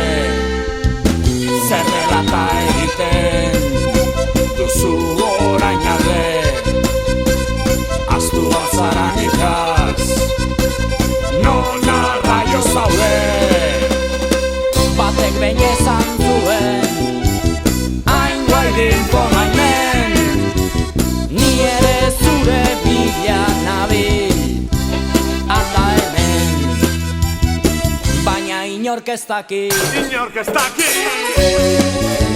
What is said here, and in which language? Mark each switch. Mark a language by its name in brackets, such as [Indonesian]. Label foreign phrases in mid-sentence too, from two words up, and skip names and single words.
[Basque] Zer dela ta egiten duzu orain alde, aztu bazara nikaz non arraio zaude. Batek behin esan zuen [English] Waiting for my man. [Basque] ni ere zure bila nabil, anda hemen. Baina inork ez daki Inork ez daki